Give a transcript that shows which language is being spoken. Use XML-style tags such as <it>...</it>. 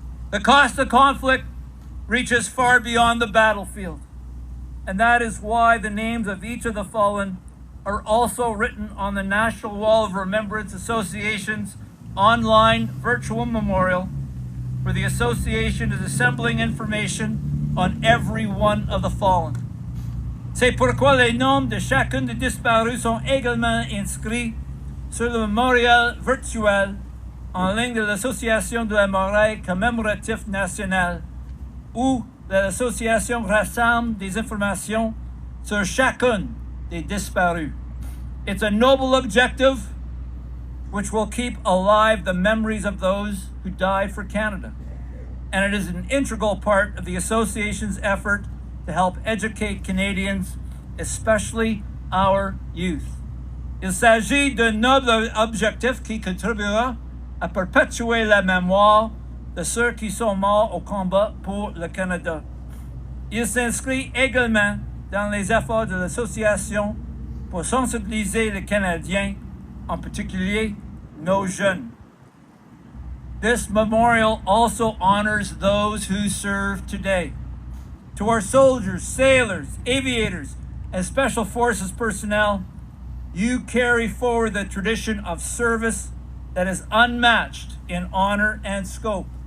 <en>The cost of conflict reaches far beyond the battlefield, and that is why the names of each of the fallen are also written on the National Wall of Remembrance Association's online virtual memorial, where the association is assembling information on every one of the fallen.</en> <fr>C'est pourquoi les noms de chacun des disparus sont également inscrits sur le mémorial virtuel en ligne de l'Association de la Mémoire Commemorative Nationale, où l'association rassemble des informations sur chacun des disparus.</fr> <en>It's a noble objective which will keep alive the memories of those who died for Canada. And it is an integral part of the association's effort to help educate Canadians, especially our youth.</en> <fr>Il s'agit d'un noble objectif qui contribuera à perpétuer la mémoire de ceux qui sont morts au combat pour le Canada. Il s'inscrit également dans les efforts de l'association pour sensibiliser les Canadiens, en particulier nos jeunes.</fr> <en>This memorial also honors those who serve today. To our soldiers, sailors, aviators, and Special Forces personnel, you carry forward the tradition of service that is unmatched in honor and scope.</en>